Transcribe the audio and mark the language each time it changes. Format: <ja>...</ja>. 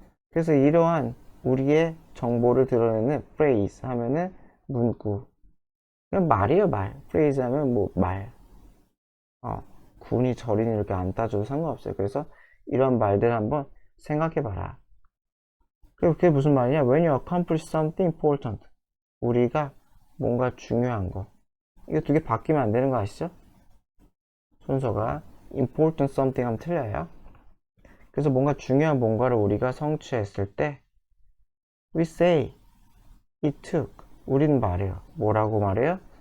<ko>그래서 이러한 우리의 정보를 드러내는 phrase 하면은 문구. 그냥 말이에요, 말. phrase 하면 뭐 말. 군이 절이니 이렇게 안 따져도 상관없어요. 그래서 이런 말들 한번 생각해봐라. 그리고 그게 무슨 말이냐?</ko> <en>When you accomplish something important.</en> <ko>우리가 뭔가 중요한 거. 이거 두 개 바뀌면 안 되는 거 아시죠? 순서가 important something 하면 틀려요. 그래서 뭔가 중요한 뭔가를 우리가 성취했을 때</ko> <en>we say it took.</en> <ko>우린 말해요. 뭐라고 말해요?</ko>